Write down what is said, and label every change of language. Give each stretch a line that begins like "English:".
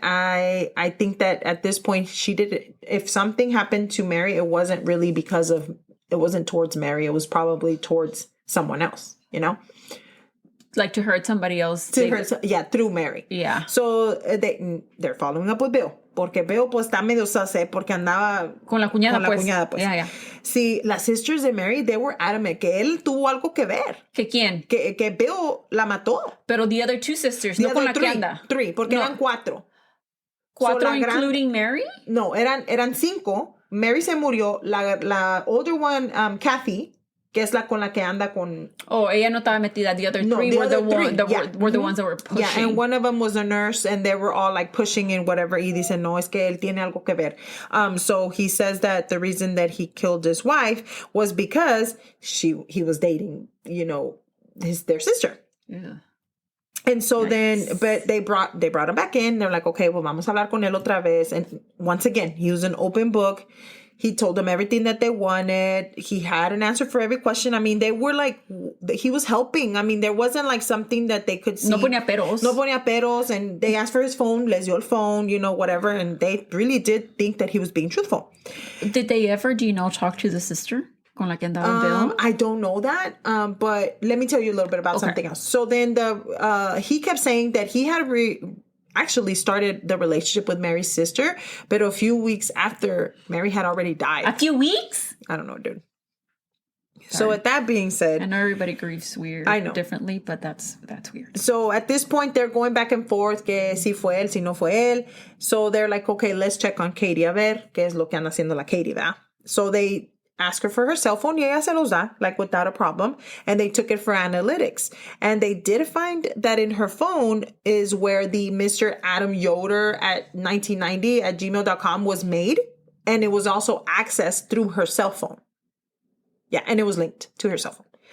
English: I think that at this point she did it. If something happened to Mary, it wasn't really it wasn't towards Mary. It was probably towards someone else, you know? Like to hurt somebody else. Through Mary. Yeah. So they're following up with Bill.
Spanish: Porque Bill pues está medio sase porque andaba con la cuñada pues.
English: Yeah.
Spanish: Sí, las
English: sisters
Spanish: de Mary,
English: they were adamant
Spanish: que él tuvo algo que ver. ¿Que quién? Que Bill la mató. Pero
English: the other two sisters,
Spanish: no con la que anda.
English: Three,
Spanish: porque eran cuatro. ¿Cuatro
English: including
Spanish: Mary? No, eran cinco. Mary se murió. La
English: older
Spanish: one, Kathy, que es la con la que anda con... Oh, ella no estaba metida.
English: The other three were the ones that were pushing. Yeah, and one of them was a nurse, and they were all like pushing and whatever.
Spanish: Y dicen, no, es que él tiene algo que ver.
English: So he says that the reason that he killed his wife was because he was dating, you know, their sister. Yeah. And so but they brought him back in. They're like, okay, well,
Spanish: vamos a hablar con él otra vez.
English: And once again, he was an open book. He told them everything that they wanted. He had an answer for every question. I mean, they were like, he was helping. I mean, there wasn't like something that they could see.
Spanish: No ponía peros. No ponía peros.
English: And they asked for his phone,
Spanish: les dio el
English: phone, whatever. And they really did think that he was being truthful. Did they ever, talk to the sister?
Spanish: Con la que andaba Bill?
English: I don't know that, but let me tell you a little bit about something else. So then he kept saying that he had actually started the relationship with Mary's sister, but a few weeks after Mary had already died. A few weeks? I don't know, dude. So with that being said, I know everybody grieves differently, but that's weird. So at this point, they're going back and forth,
Spanish: que si fue él, si no fue él.
English: So they're like, okay, let's check on Katie,
Spanish: a ver qué es lo que anda haciendo la Katie, ¿verdad?
English: So they ask her for her cell phone.
Spanish: Y ella se los da,
English: like without a problem. And they took it for analytics. And they did find that in her phone is where the Mr. Adam Yoder at 1990 at gmail.com was made. And it was also accessed through her cell phone. Yeah, and it was linked to her cell phone.